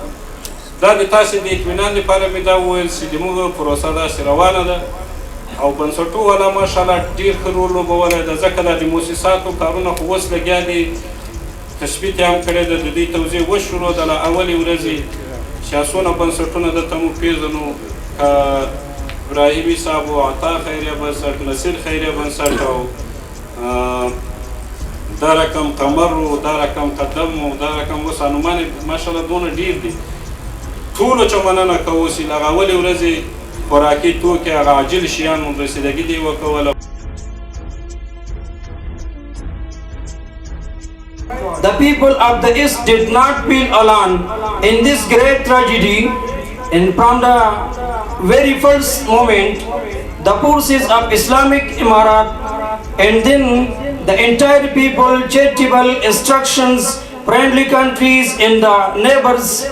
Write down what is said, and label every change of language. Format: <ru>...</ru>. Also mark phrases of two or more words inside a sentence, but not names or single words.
<ps>دا د تاسې د اطمینان لپاره مې دا وویل چې زموږ پروسه داسې روانه ده او بنسټو والا ماشاءالله ډېر ښه رول لوبولی ده ځکه دا د مؤسساتو کارونه خو اوس لګیا دي تثبیت یې هم کړی ده د دوی توضیح وشروع ده له اولې ورځې سیاسونه بنسټونه دلته موږ پېژنو ابراهیمي صاحب و عطا خیریه بنسټ نصیر خیریه بنسټ او دا رقم قمر و دا رقم قدم و دا رقم اوس انومان ماشاءالله دونه ډېر دي ټولو چې مننه کوو چې له هغه اولې ورځې خوراکي توکي هغه عاجل شیان مو رسیدګي دې وکوله.</ps> <en>The people of the East did not feel alone in this great tragedy, and from the very first moment, the forces of Islamic Emirat and then the entire people, charitable instructions, friendly countries and the neighbors</en>